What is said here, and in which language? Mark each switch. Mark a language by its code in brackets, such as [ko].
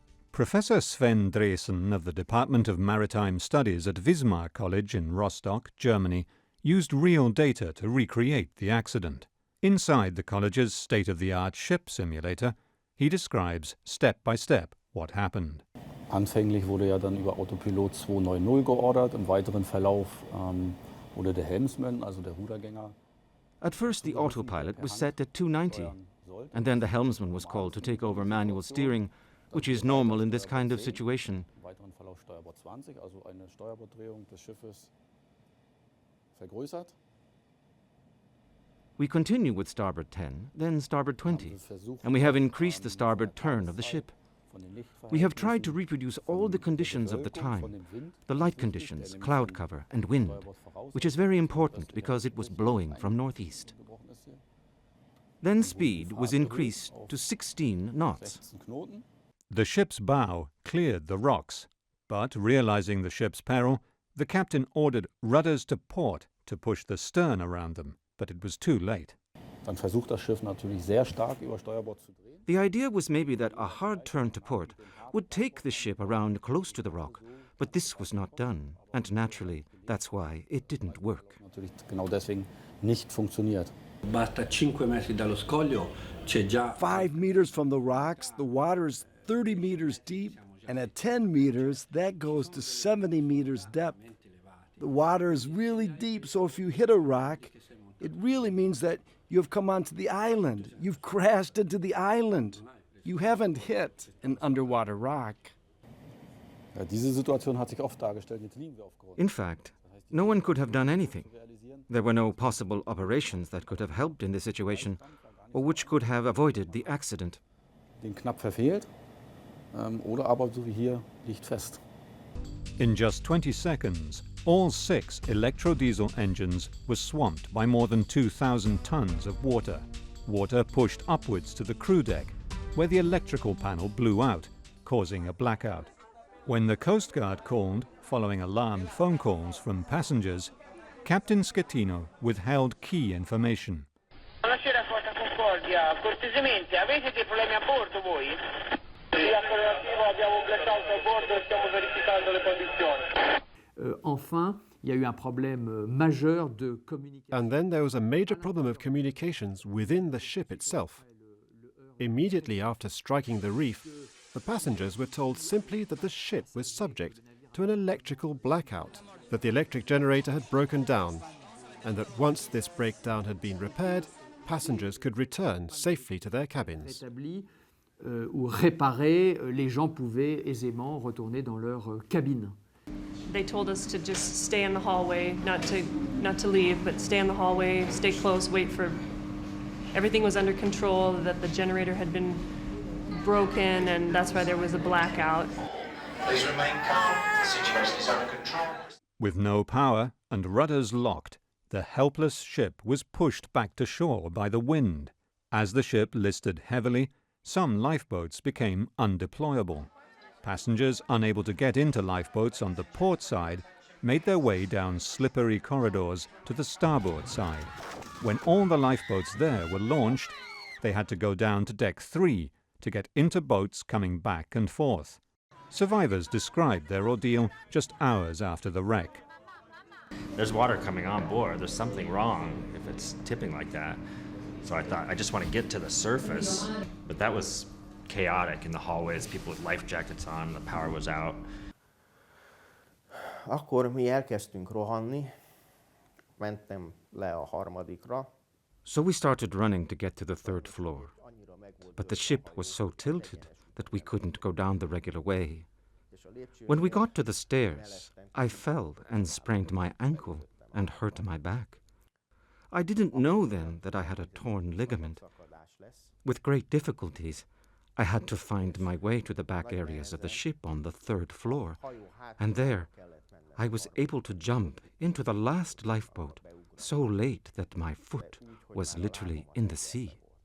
[en] Professor Sven Dresen of the Department of Maritime Studies at Wismar College in Rostock, Germany, used real data to recreate the accident. Inside the college's state-of-the-art ship simulator, he describes step by step what happened. [de] Anfänglich wurde ja dann über Autopilot 290 geordert. Im weiteren Verlauf wurde der Helmsman, also der Rudergänger. [en] At first, the autopilot was set at 290, and then the helmsman was called to take over manual steering, which is normal in this kind of situation. [de] Im weiteren Verlauf Steuerbord 20, also eine Steuerborddrehung des Schiffes vergrößert. [en] We continue with starboard 10, then starboard 20, and we have increased the starboard turn of the ship. We have tried to reproduce all the conditions of the time, the light conditions, cloud cover, and wind, which is very important because it was blowing from northeast. Then speed was increased to 16 knots. The ship's bow cleared the rocks, but realizing the ship's peril, the captain ordered rudders to port to push the stern around them. But it was too late. [de] Dann versucht das Schiff natürlich sehr stark über Steuerbord zu drehen. [en] The idea was maybe that a hard turn to port would take the ship around close to the rock, but this was not done, and naturally, that's why it didn't work. [de] Natürlich genau deswegen nicht funktioniert. [it] Basta 5 metri dallo scoglio, c'è già [en] 5 meters from the rocks, the water is 30 meters deep, and at 10 meters, that goes to 70 meters depth. The water is really deep, so if you hit a rock, it really means that you have come onto the island. You've crashed into the island. You haven't hit an underwater rock. [de] Ja, diese Situation hat sich oft dargestellt. Jetzt liegen wir auf Grund. [en] In fact, no one could have done anything. There were no possible operations that could have helped in this situation, or which could have avoided the accident. [de] Den knapp verfehlt, oder aber so wie hier liegt fest. [en] In just 20 seconds, all 6 electro-diesel engines were swamped by more than 2,000 tons of water. Water pushed upwards to the crew deck, where the electrical panel blew out, causing a blackout. When the Coast Guard called, following alarmed phone calls from passengers, Captain Schettino withheld key information. [it] Buonasera Costa Concordia, cortesemente, avete dei problemi a bordo voi? Sì, affermativo, abbiamo un blackout a bordo e stiamo verificando le condizioni. [fr] Enfin, il y a eu un problème majeur de communication. [en] And then there was a major problem of communications within the ship itself. Immediately after striking the reef, the passengers were told simply that the ship was subject to an electrical blackout, that the electric generator had broken down, and that once this breakdown had been repaired, passengers could return safely to their cabins. [fr] Ou réparé, les gens pouvaient aisément retourner dans leur cabine. [en] They told us to just stay in the hallway, not to leave, but stay in the hallway, stay close, wait for everything was under control, that the generator had been broken, and that's why there was a blackout. Please remain calm. The situation is under control. With no power and rudders locked, the helpless ship was pushed back to shore by the wind. As the ship listed heavily, some lifeboats became undeployable. Passengers unable to get into lifeboats on the port side made their way down slippery corridors to the starboard side. When all the lifeboats there were launched, they had to go down to deck 3 to get into boats coming back and forth. Survivors described their ordeal just hours after the wreck. There's water coming on board. There's something wrong if it's tipping like that. So I thought, I just want to get to the surface. But that was chaotic in the hallways, people with life jackets on, the power was out. [hu] Akkor mi elkezdtünk rohanni, mentem le a harmadikra. [en] So we started running to get to the 3rd floor. But the ship was so tilted that we couldn't go down the regular way. When we got to the stairs, I fell and sprained my ankle and hurt my back. I didn't know then that I had a torn ligament. With great difficulties, I had to find my way to the back areas of the ship on the 3rd floor, and there I was able to jump into the last lifeboat so late that my foot was literally in the sea.